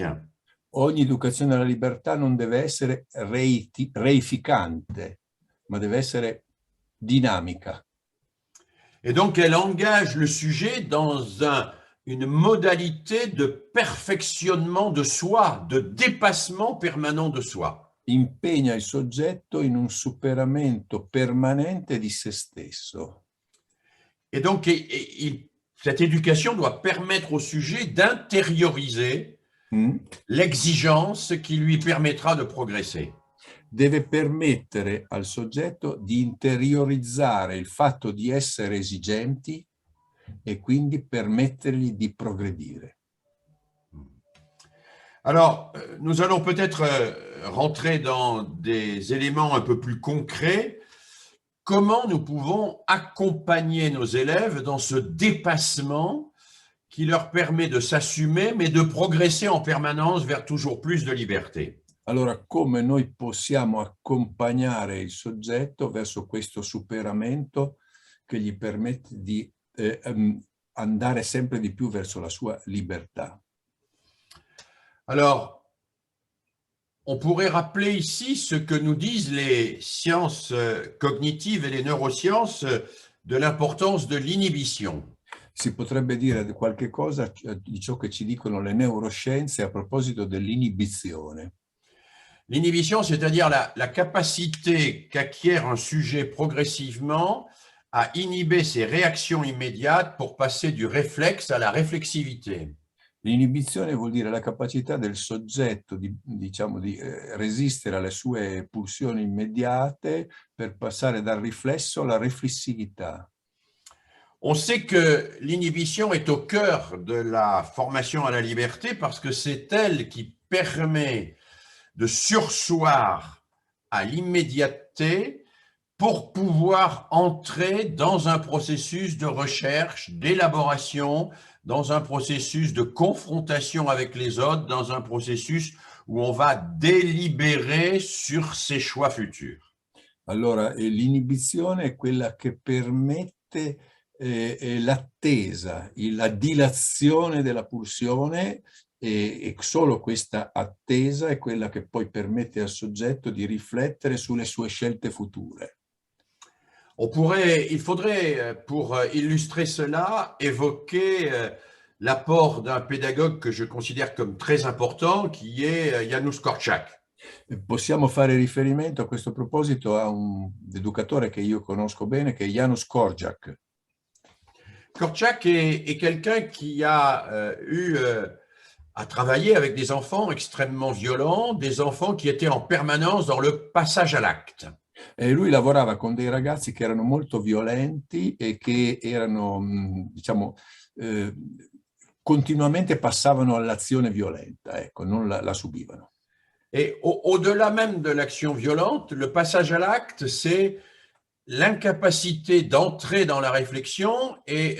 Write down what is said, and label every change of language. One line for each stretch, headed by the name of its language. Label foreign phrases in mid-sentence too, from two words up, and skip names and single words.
Italian: Ogni educazione alla libertà non deve essere reificante, ma deve essere dinamica.
French: Et donc, elle engage le sujet dans une modalité de perfectionnement de soi, de dépassement permanent de soi.
Italian: Impegna il soggetto in un superamento permanente di se stesso.
French: Et donc, cette éducation doit permettre au sujet d'intérioriser l'exigence qui lui permettra de progresser.
Italian: Deve permettere al soggetto di interiorizzare il fatto di essere esigenti e quindi permettergli di progredire.
French: Alors, nous allons peut-être rentrer dans des éléments un peu plus concrets. Comment nous pouvons accompagner nos élèves dans ce dépassement qui leur permet de s'assumer, mais de progresser en permanence vers toujours plus de liberté?
Italian: Allora, come noi possiamo accompagnare il soggetto verso questo superamento che gli permette di andare sempre di più verso la sua libertà?
French: Alors, on pourrait rappeler ici ce que nous disent les sciences cognitives et les neurosciences de l'importance de l'inhibition.
Italian: Si potrebbe dire qualche cosa di ciò che ci dicono le neuroscienze a proposito dell'inibizione.
French: L'inhibition, c'est-à-dire la capacité qu'acquiert un sujet progressivement à inhiber ses réactions immédiates pour passer du réflexe à la réflexivité.
Italian: L'inibizione vuol dire la capacità del soggetto di resistere alle sue pulsioni immediate per passare dal riflesso alla riflessività.
French: On sait que l'inhibition est au cœur de la formation à la liberté parce que c'est elle qui permet de surseoir à l'immédiateté pour pouvoir entrer dans un processus de recherche, d'élaboration, dans un processus de confrontation avec les autres, dans un processus où on va délibérer sur ses choix futurs.
Italian: Allora, l'inibizione è quella che permette l'attesa, la dilazione della pulsione e solo questa attesa è quella che poi permette al soggetto di riflettere sulle sue scelte future.
French: Il faudrait, pour illustrer cela, évoquer l'apport d'un pédagogue que je considère comme très important, qui est Janusz Korczak.
Italian: Possiamo fare riferimento a questo proposito a un educatore che io conosco bene, che è Janusz Korczak.
French: Korczak est quelqu'un qui a eu à travailler avec des enfants extrêmement violents, des enfants qui étaient en permanence dans le passage à l'acte.
Italian: E lui lavorava con dei ragazzi che erano molto violenti e che erano, continuamente passavano all'azione violenta, ecco, non la subivano.
French: Et au-delà même de l'action violente, le passage à l'acte, c'est l'incapacité d'entrer dans la réflexion et